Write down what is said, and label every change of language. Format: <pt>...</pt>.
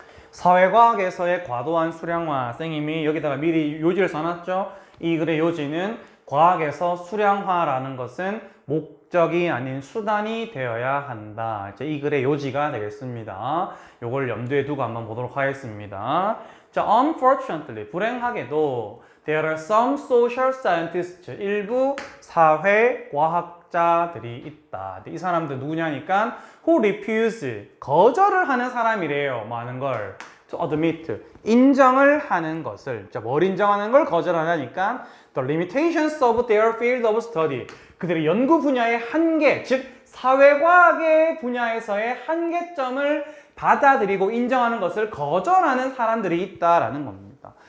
<ko>사회과학에서의 과도한 수량화. 쌤이 여기다가 미리 요지를 써놨죠? 이 글의 요지는 과학에서 수량화라는 것은 목적이 아닌 수단이 되어야 한다. 이제 이 글의 요지가 되겠습니다. 요걸 염두에 두고 한번 보도록 하겠습니다.</ko> <en>자, unfortunately,</en> <ko>불행하게도</ko> <en>there are some social scientists,</en> <ko>일부 사회과학자들이 있다. 이 사람들 누구냐니까</ko> <en>who refuse,</en> <ko>거절을 하는 사람이래요. 뭐 하는 걸?</ko> <en>to admit,</en> <ko>인정을 하는 것을. 자, 뭘 인정하는 걸 거절하냐니까</ko> <en>the limitations of their field of study,</en> <ko>그들의 연구 분야의 한계, 즉 사회과학의 분야에서의 한계점을 받아들이고 인정하는 것을 거절하는 사람들이 있다라는 겁니다.</ko>